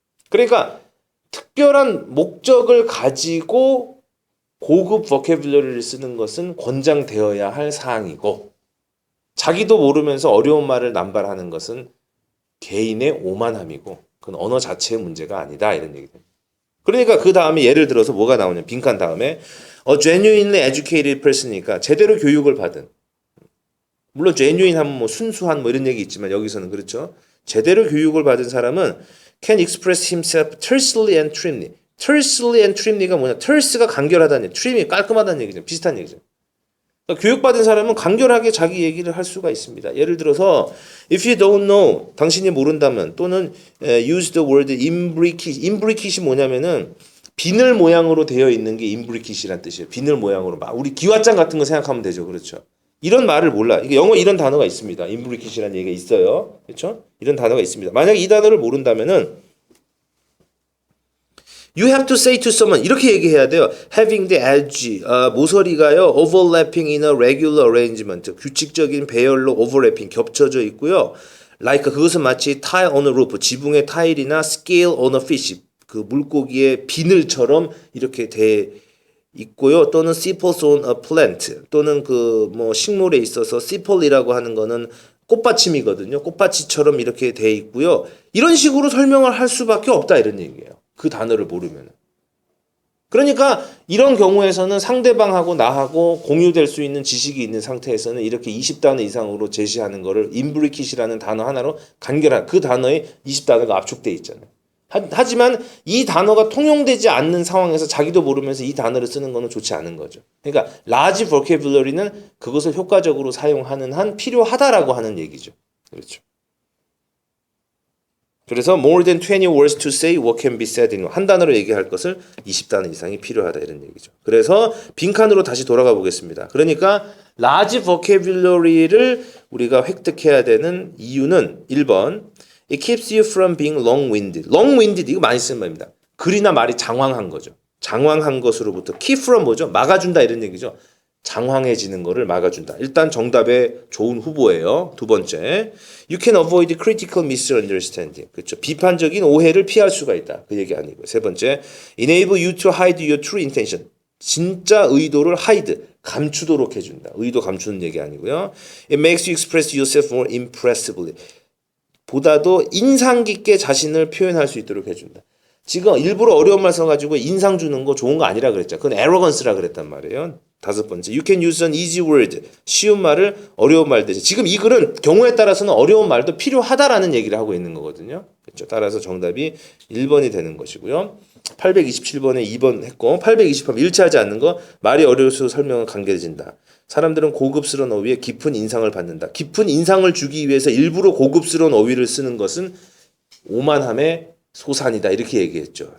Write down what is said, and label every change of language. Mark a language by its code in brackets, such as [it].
[ko] 그러니까 특별한 목적을 가지고 고급 버캐뷸러리를 쓰는 것은 권장되어야 할 사항이고, 자기도 모르면서 어려운 말을 남발하는 것은 개인의 오만함이고, 그건 언어 자체의 문제가 아니다 이런 얘기죠. 그러니까 그 다음에 예를 들어서 뭐가 나오냐, 빈칸 다음에 [en] a genuinely educated person [ko] 이니까 제대로 교육을 받은, 물론 genuine 하면 뭐 순수한 뭐 이런 얘기 있지만 여기서는 그렇죠. 제대로 교육을 받은 사람은 [en] can express himself tersely and trimly. tersely and trimly가 [ko] 뭐냐? terse가 간결하다는 얘기, trim이 깔끔하다는 얘기죠. 비슷한 얘기죠. 그러니까 교육받은 사람은 간결하게 자기 얘기를 할 수가 있습니다. 예를 들어서 [en] if you don't know, [ko] 당신이 모른다면, 또는 [en] use the word imbricate. [ko] imbricat이 뭐냐면은 비늘 모양으로 되어 있는 게 imbricat이란 뜻이에요. 비늘 모양으로. 우리 기왓장 같은 거 생각하면 되죠. 그렇죠? 이런 말을 몰라. 이게 영어 이런 단어가 있습니다. imbricat이라는 얘기가 있어요. 그렇죠? 이런 단어가 있습니다. 만약에 이 단어를 모른다면은 [en] you have to say to someone, [ko] 이렇게 얘기해야 돼요. [en] having the edge, [ko] 모서리가요 [en] overlapping in a regular arrangement, [ko] 규칙적인 배열로 [en] overlapping, [ko] 겹쳐져 있고요. [en] like, [ko] 그것은 마치 [en] tile on a roof, [ko] 지붕의 타일이나 [en] scale on a fish, [ko] 그 물고기의 비늘처럼 이렇게 돼 있고요. 또는 [en] sepals on a plant [ko] 또는 그 뭐 식물에 있어서 sepal이라고 하는 거는 꽃받침이거든요. 꽃받침처럼 이렇게 돼 있고요. 이런 식으로 설명을 할 수밖에 없다 이런 얘기예요. 그 단어를 모르면. 그러니까 이런 경우에서는 상대방하고 나하고 공유될 수 있는 지식이 있는 상태에서는 이렇게 20단어 이상으로 제시하는 거를 임브리킷이라는 단어 하나로 간결한 그 단어에 20단어가 압축돼 있잖아요. 하지만 이 단어가 통용되지 않는 상황에서 자기도 모르면서 이 단어를 쓰는 거는 좋지 않은 거죠. 그러니까 large vocabulary는 그것을 효과적으로 사용하는 한 필요하다라고 하는 얘기죠. 그렇죠. 그래서 [en] more than 20 words to say what can be said in [ko] 한 단어로 얘기할 것을 20단어 이상이 필요하다 이런 얘기죠. 그래서 빈칸으로 다시 돌아가 보겠습니다. 그러니까 large vocabulary를 우리가 획득해야 되는 이유는 1번 [en] It keeps you from being long-winded. [ko] long-winded 이거 많이 쓰는 말입니다. 글이나 말이 장황한 거죠. 장황한 것으로부터 keep from 뭐죠? 막아준다 이런 얘기죠. 장황해지는 거를 막아준다. 일단 정답의 좋은 후보예요. 두 번째, [en] you can avoid critical misunderstanding. [ko] 그렇죠. 비판적인 오해를 피할 수가 있다. 그 얘기 아니고요. 세 번째, [en] enable you to hide your true intention. [ko] 진짜 의도를 hide, 감추도록 해준다. 의도 감추는 얘기 아니고요. [en] It makes you express yourself more impressively. [ko] 보다도 인상 깊게 자신을 표현할 수 있도록 해준다. 지금 일부러 어려운 말 써가지고 인상 주는 거 좋은 거 아니라 그랬죠. 그건 arrogance라 그랬단 말이에요. 다섯 번째, [en] you can use an easy word. [ko] 쉬운 말을 어려운 말 대신. 지금 이 글은 경우에 따라서는 어려운 말도 필요하다라는 얘기를 하고 있는 거거든요. 그렇죠. 따라서 정답이 1번이 되는 것이고요. 827번에 2번 했고 820번 일치하지 않는 거 말이 어려울수록 설명은 간결해진다. 사람들은 고급스러운 어휘에 깊은 인상을 받는다. 깊은 인상을 주기 위해서 일부러 고급스러운 어휘를 쓰는 것은 오만함의 소산이다. 이렇게 얘기했죠.